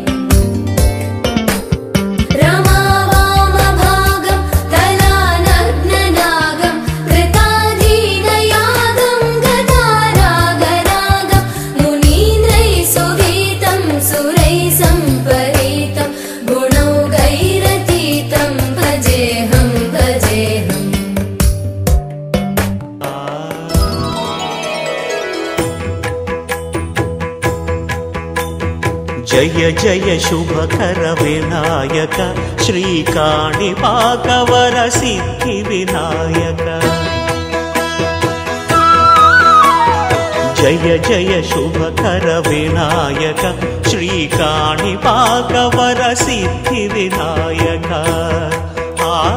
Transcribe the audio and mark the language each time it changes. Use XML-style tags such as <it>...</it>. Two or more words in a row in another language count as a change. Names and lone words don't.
<sa>रमावामभागं तलानग्ननागं कृताधीनयागं गतारागरागं मुनीन्द्रैः सुवीतं सुरैः सम्परीतं गुणौघैरतीतं भजेऽहं भजेऽहम्</sa> <te>జయ జయ శుభకర వినాయక శ్రీకాణిపాకవర సిద్ధి వినాయక జయ జయ శుభకర వినాయక శ్రీకాణిపాకవర సిద్ధి వినాయక ఆ</te>